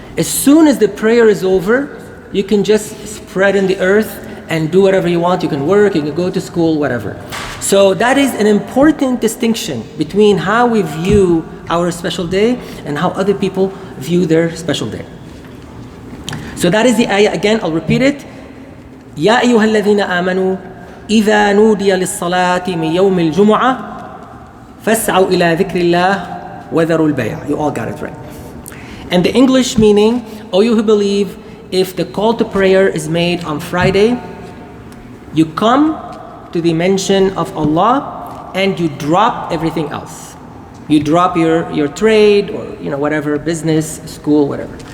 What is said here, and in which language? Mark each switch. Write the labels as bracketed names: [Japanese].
[English] As soon as the prayer is over, you can just spread in the earth and do whatever you want. You can work, you can go to school, whatever. So that is an important distinction between how we view our special day and how other people view their special day. So that is the ayah again, I'll repeat it. [Arabic] Ya ayyuhalladhina amanu إذا نودي للصلاة من يوم الجمعة فاسعوا إلى ذكر الله وذروا البيع. [English] You all got it right. And the English meaning, O you who believe, if the call to prayer is made on Friday, you come to the mention of Allah and you drop everything else. You drop your trade or whatever, business, school, whatever.